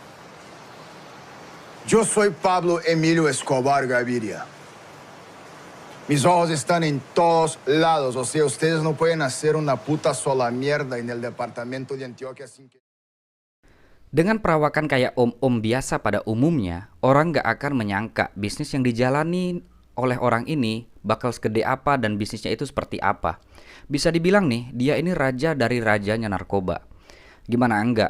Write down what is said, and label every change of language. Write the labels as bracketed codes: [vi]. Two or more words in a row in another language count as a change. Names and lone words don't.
[es] Yo soy Pablo Emilio Escobar Gaviria. Mis ojos están en todos lados, o sea, ustedes no pueden hacer una puta sola mierda en el departamento de Antioquia sin que... [id] Dengan perawakan kayak om-om biasa pada umumnya, orang gak akan menyangka bisnis yang dijalani oleh orang ini bakal segede apa dan bisnisnya itu seperti apa. Bisa dibilang nih, dia ini raja dari rajanya narkoba. Gimana enggak?